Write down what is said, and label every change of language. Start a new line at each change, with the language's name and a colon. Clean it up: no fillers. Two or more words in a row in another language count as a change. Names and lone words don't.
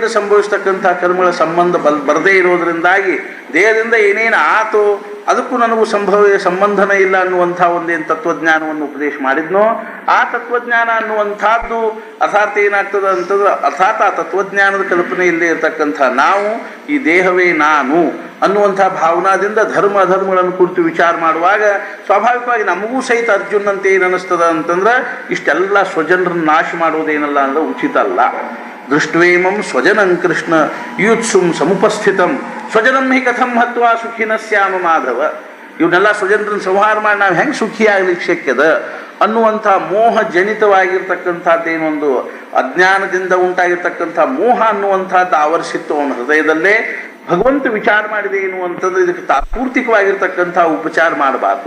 Kannada: ಸಂಭವಿಸ್ತಕ್ಕಂಥ ಕರ್ಮಗಳ ಸಂಬಂಧ ಬರದೇ ಇರೋದರಿಂದಾಗಿ ದೇಹದಿಂದ ಏನೇನು ಆತೋ ಅದಕ್ಕೂ ನನಗೂ ಸಂಬಂಧನೇ ಇಲ್ಲ ಅನ್ನುವಂಥ ಒಂದೇನು ತತ್ವಜ್ಞಾನವನ್ನು ಉಪದೇಶ ಮಾಡಿದ್ನೋ ಆ ತತ್ವಜ್ಞಾನ ಅನ್ನುವಂಥದ್ದು ಅರ್ಥಾತ್ ಏನಾಗ್ತದೆ ಅಂತಂದ್ರೆ ಅರ್ಥಾತ್ ಆ ತತ್ವಜ್ಞಾನದ ಕಲ್ಪನೆ ಇಲ್ಲದೆ ಇರತಕ್ಕಂಥ ನಾವು ಈ ದೇಹವೇ ನಾನು ಅನ್ನುವಂಥ ಭಾವನಾದಿಂದ ಧರ್ಮ ಅಧರ್ಮಗಳನ್ನು ಕುರಿತು ವಿಚಾರ ಮಾಡುವಾಗ ಸ್ವಾಭಾವಿಕವಾಗಿ ನಮಗೂ ಸಹಿತ ಅರ್ಜುನಂತೆ ಏನು ಅನ್ನಿಸ್ತದ ಅಂತಂದ್ರೆ ಇಷ್ಟೆಲ್ಲ ಸ್ವಜನರನ್ನು ನಾಶ ಮಾಡೋದೇನಲ್ಲ ಅಂದ್ರೆ ಉಚಿತ ಅಲ್ಲ.
Sanskrit: ದೃಷ್ಟ್ವೇಮಂ ಸ್ವಜನಂ ಕೃಷ್ಣ ಯೂತ್ಸುಂ ಸಮುಪಸ್ಥಿತಂ ಸ್ವಜನಂ ಹಿ ಕಥಂ ಹತ್ವಾ ಸುಖಿನ ಸ್ಯಾಮ ಮಾಧವ.
Kannada: ಇವನ್ನೆಲ್ಲ ಸ್ವಜನರನ್ನು ಸಂಹಾರ ಮಾಡಿ ನಾವು ಹೆಂಗೆ ಸುಖಿಯಾಗಲಿಕ್ಕೆ ಶಕ್ಯದ ಅನ್ನುವಂಥ ಮೋಹ ಜನಿತವಾಗಿರ್ತಕ್ಕಂಥದ್ದೇನೊಂದು ಅಜ್ಞಾನದಿಂದ ಉಂಟಾಗಿರ್ತಕ್ಕಂಥ ಮೋಹ ಅನ್ನುವಂಥದ್ದು ಆವರಿಸಿತ್ತು ಅವನ ಹೃದಯದಲ್ಲೇ. ಭಗವಂತ ವಿಚಾರ ಮಾಡಿದೆ ಏನು ಅಂತಂದ್ರೆ ಇದಕ್ಕೆ ತಾತ್ಪೂರ್ತಿಕವಾಗಿರ್ತಕ್ಕಂಥ ಉಪಚಾರ ಮಾಡಬಾರ್ದು.